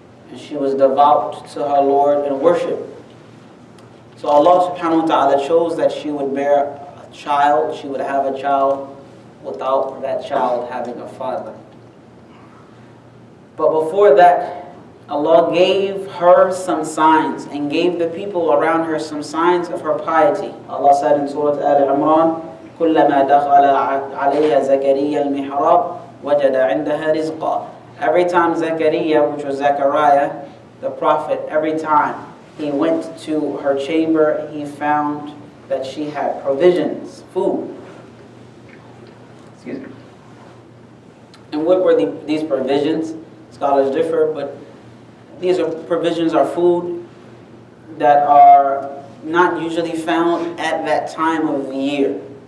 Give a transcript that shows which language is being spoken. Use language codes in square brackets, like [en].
[en] And she was devout to her Lord in worship. So Allah subhanahu wa ta'ala chose that she would bear a child, she would have a child without that child having a father. But before that, Allah gave her some signs and gave the people around her some signs of her piety. [ar] Allah said in Surah Al-Imran, كُلَّمَا دَخَلَ عَلَيْهَا زَكَرِيَّا الْمِحْرَابَ وَجَدَ عِنْدَهَا رِزْقًا. [en] Every time Zechariah, which was Zechariah, the prophet, every time he went to her chamber, he found that she had provisions, food. Excuse me. And what were these provisions? Scholars differ, but these provisions are food that are not usually found at that time of the year.